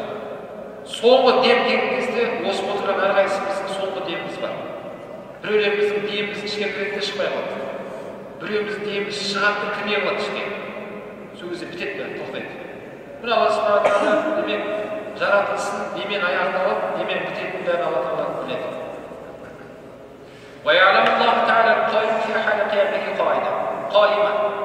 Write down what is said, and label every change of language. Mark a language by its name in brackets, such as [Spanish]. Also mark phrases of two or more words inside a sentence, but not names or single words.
[Kazakh] Соңғы дем келген кезде осы отырған әрқайсымыздың соңғы деміміз бар. Біреулеріміздің деміміз ішке кіреді, шықпай қалады. Біреуіміздің деміміз шығады, кірмей қалады ішке. Сол кезде бітеді бәрі, тоқтайды. Мына Алла Субхана Тағала демек жаратылысын немен аяқталып, немен бітетінін бәрін Алла Тағала біледі. [Arabic] وَيَعْلَمُ اللَّهُ تَعَالَى الْقَائِمَ فِي حَالِ قِيَامِهِ قَائِدًا